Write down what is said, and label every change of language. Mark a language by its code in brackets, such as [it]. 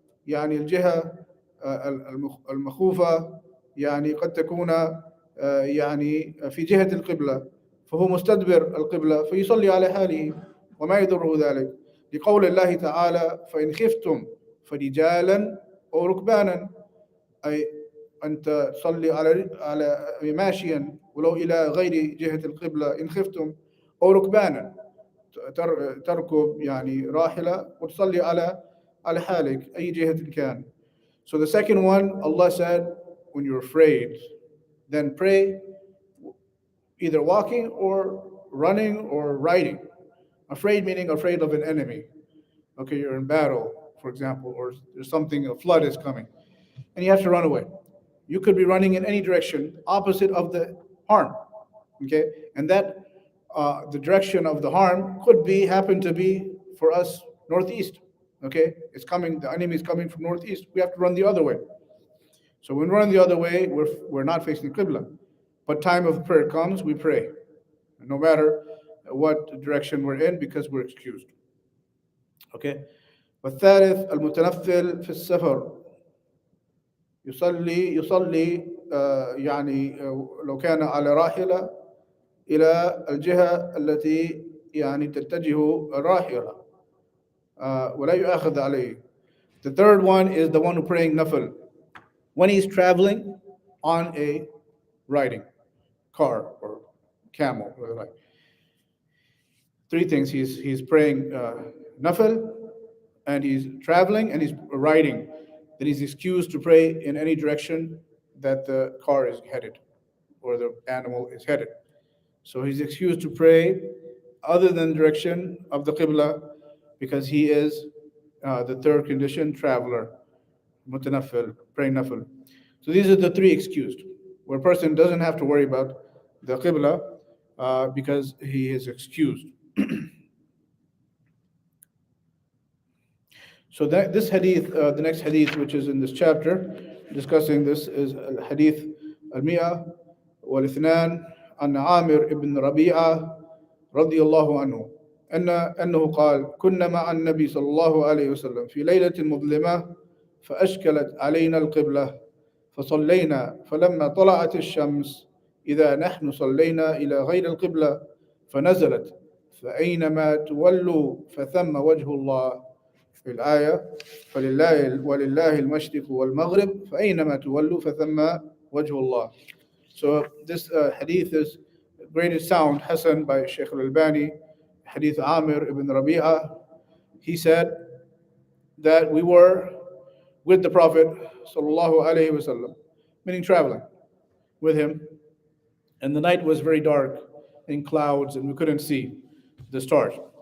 [ar] يعني الجهة المخوفة يعني قد تكون يعني في جهة القبلة فهو مستدبر القبلة فيصلي على حاله وما يضره ذلك لقول الله تعالى فإن خفتم فرجالا أو ركبانا أي أنت تصلي على ماشيا ولو إلى غير جهة القبلة إن خفتم أو ركبانا تركب يعني راحلة وتصلي على حالك أي جهة كان. [en] So the second one, Allah said, when you're afraid, then pray either walking or running or riding. Afraid meaning afraid of an enemy. Okay, you're in battle, for example, or there's something, a flood is coming, and you have to run away. You could be running in any direction opposite of the harm. Okay, and that the direction of the harm could happen to be for us northeast. Okay, it's coming. The enemy is coming from northeast. We have to run the other way. So when we run the other way, we're not facing the qibla. But time of prayer comes, we pray, no matter what direction we're in, because we're excused. Okay. [ar] والثالث المتنفل في السفر يصلي يعني لو كان على راحلة إلى الجهة التي يعني تتجه الراحلة ولا يؤاخذ عليه. [en] The third one is the one who praying nafil when he's traveling on a riding car or camel. Three things: he's praying nafil, and he's traveling, and he's riding. Then he's excused to pray in any direction that the car is headed or the animal is headed. So he's excused to pray other than the direction of the qibla because he is the third condition, traveler, mutanaffil, praying nafil. So these are the three excused, where a person doesn't have to worry about the qibla because he is excused. So this hadith, the next hadith, which is in this chapter, discussing this, is hadith al-mi'a wal-ithnan an Amir ibn Rabi'a رضي الله عنه [ar] أنه قال كنا مع النبي صلى الله عليه وسلم في ليلة مظلمة فأشكلت علينا القبلة فصلينا فلما طلعت الشمس إذا نحن صلينا إلى غير القبلة فنزلت فأينما تولوا فثم وجه الله في الآية ولله المشرق والمغرب فأينما تولوا فثم وجه الله. [en] So this hadith is greatest sound, Hassan by Sheikh Al-Albani, hadith Amir ibn Rabi'a. He said that we were with the Prophet sallallahu alaihi wasallam, meaning traveling with him, and the night was very dark in clouds, and we couldn't see the stars.